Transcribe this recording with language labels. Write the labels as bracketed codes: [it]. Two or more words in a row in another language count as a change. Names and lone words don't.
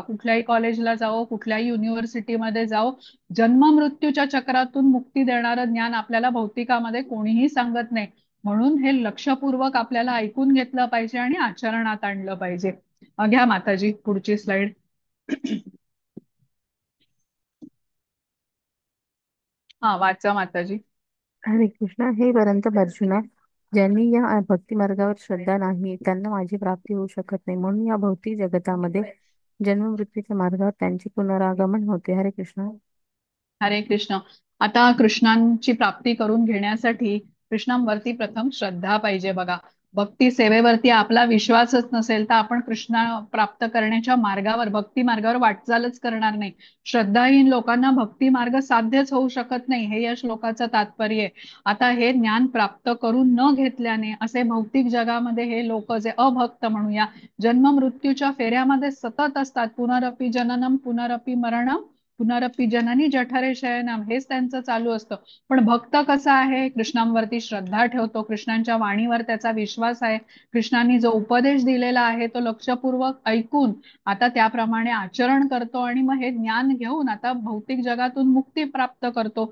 [mr] कुठल्याही कॉलेजला जाओ, कुठल्याही युनिव्हर्सिटीमध्ये जाओ, जन्म मृत्यूच्या चक्रातून मुक्ती देणारं ज्ञान आपल्याला भौतिकामध्ये कोणीही सांगत नाही. म्हणून हे लक्षपूर्वक आपल्याला ऐकून घेतलं पाहिजे आणि आचरणात आणलं पाहिजे. घ्या माताजी पुढची स्लाइड. हा, वाचा माताजी. हरे कृष्णा. हे परंतप अर्जुना, ज्यांनी या भक्ती मार्गावर श्रद्धा नाही त्यांना माझी प्राप्ती होऊ शकत नाही. म्हणून या भौतिक जगतामध्ये जन्म मृत्यूच्या मार्गावर त्यांचे पुनरागमन होते. हरे कृष्ण. हरे कृष्ण. आता कृष्णांची प्राप्ती करून घेण्यासाठी कृष्णांवरती प्रथम श्रद्धा पाहिजे बघा. भक्ती सेवेवरती आपला विश्वासच नसेल तर आपण कृष्णा प्राप्त करण्याच्या मार्गावर, भक्ती मार्गावर वाटचालच करणार नाही. श्रद्धाहीन लोकांना भक्ती मार्ग साध्यच होऊ शकत नाही, हे या श्लोकाचं तात्पर्य आहे. आता हे ज्ञान प्राप्त करून न घेतल्याने असे भौतिक जगामध्ये हे लोक जे अभक्त म्हणूया, जन्म मृत्यूच्या फेऱ्यामध्ये सतत असतात. [sa] पुनरपी जननम पुनरपी मरणम पुनरपी जननी जठरे शयनम, [mr] हेच त्यांचं चालू असतं. पण भक्त कसा आहे, कृष्णांवरती श्रद्धा ठेवतो, कृष्णांच्या वाणीवर त्याचा विश्वास आहे, कृष्णांनी जो उपदेश दिलेला आहे तो लक्षपूर्वक ऐकून आता त्याप्रमाणे आचरण करतो आणि मग हे ज्ञान घेऊन आता भौतिक जगातून मुक्ती प्राप्त करतो.